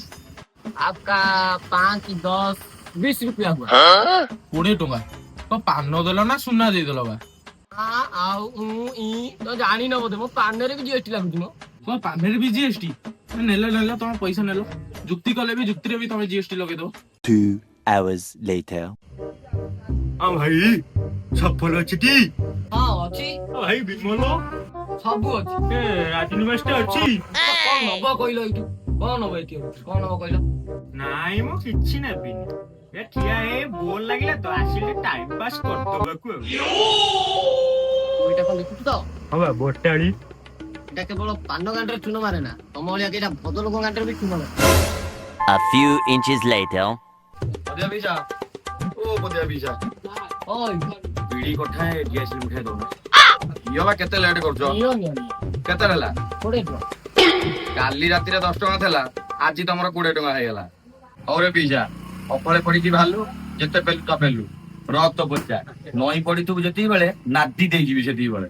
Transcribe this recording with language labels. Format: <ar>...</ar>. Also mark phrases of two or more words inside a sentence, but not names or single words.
<hi>आपका 5, 10, 20 रुपया हुआ।</hi> <or>20 ଟଙ୍କା। କଣ ପାନ ଦେଲ ନା ସୁନା ଦେଇଦେଲ ବା? ଆଉ ତ ଜାଣିନ ବୋଧେ ମୋ ପାନରେ ବି ଜିଏସଟି ଲାଗୁଛି ମୋ। କଣ ପାନରେ ବି ଜିଏସଟି? ନେଲ ତମ ପଇସା ନେଲ। ଯୁକ୍ତି କଲେ ବି ଯୁକ୍ତିରେ ବି ତମେ ଜିଏସଟି ଲଗେଇଦବ।</or> <en>2 hours later.</en> <or>ଭାଇ ସଫଲ ଅଛି ଟି? ହଁ ଅଛି ଭାଇ ବିମଲ ସବୁ ଅଛି। ରାଜନୀ ମାଷ୍ଟର ଅଛି? କଣ ନବ କହିଲ ଏଇଠୁ? କଣ ନବ ଏଠି କଣ ନବ କହିଲ? ନାଇଁ ମୁଁ କିଛି ନେବିନି। ଏ ଠିଆ ହେଇ ବୋର ଲାଗିଲା ତ ଆସିଲେ</or> <en>time pass</en> <or>କରିଦବାକୁ ଆଉ। ଏଇଟା କଣ ଦେଖୁଛୁ ତ? ହଁ ବା ବୋଟାଳି। ଏଟା କେବଳ ପାନ ଗାଣ୍ଡରେ ଚୁନ ମାରେ ନା ତମ ଭଳିଆ କେଟା ଭଦ୍ରଲୋକ ଗାଣ୍ଡରେ ବି ଚୁନ ମାରେ।</or> <en>A few inches later.</en> <or>ପଦିଆ ପିଇସା ଓ ପଦିଆ ପିଇସା ଓଇ ବିଡି କୋଠାଏ ଗ୍ୟାସ ଉଠାଇ ଦଉନ। ଇଏ ବା କେତେ ଲେଟ୍ କରୁଛ? କେତେ ହେଲା? 20 ଟଙ୍କା। କାଲି ରାତିରେ 10 ଟଙ୍କା ଥିଲା ଆଜି ତମର 20 ଟଙ୍କା ହେଇଗଲା। ହଉରେ ପିଇସା ଅଫଳେ ପଡିକି ଭାଲୁ ଯେତେ ପେଲୁ ତା ପେଲୁ ରକ୍ତ ପଚା ନଈ ପଡିଥିବୁ ଯେତିକି ବେଳେ ନାଦି ଦେଇଯିବି ସେତିକି ବେଳେ।</or>